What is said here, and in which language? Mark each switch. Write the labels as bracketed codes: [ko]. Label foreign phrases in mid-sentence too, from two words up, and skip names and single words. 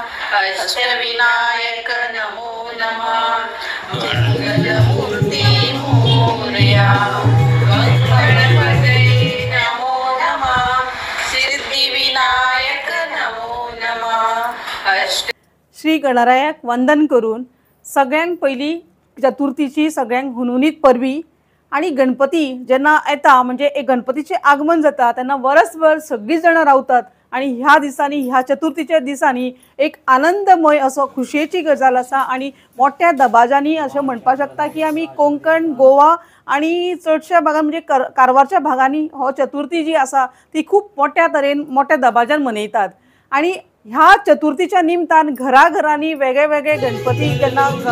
[sa] अष्टविनायक नमो नमः मंगलमूर्ती मोरया गणपते नमो नमः सिद्धिविनायक नमो नमः। [kok] श्री गणरायाक वंदन करून सगळ्यांक पयली चतुर्थीची सगळ्यांक हुनहुनीत परबी आणि गणपती जेन्ना येता म्हणजे एक गणपतीचे आगमन जाता तेन्ना वर्सभर सगळी जाणां रावतात आणि ह्या दिसांनी ह्या चतुर्थीच्या दिसांनी एक आनंदमय असो खुशयेची गजाल आसा आणि मोठ्या दबाज्यांनी अशें म्हणपाक शकता की आमी कोंकण गोवा आणि चडशा भागांत म्हणजे कारवारच्या भागांनी हो चतुर्थी जी आसा ती खूब मोठ्या तरेन मोठ्या दबाज्यान मनयतात आणि ह्या चतुर्थीच्या निमतान घराघरांनी वेगळे वेगळे गणपती जेन्ना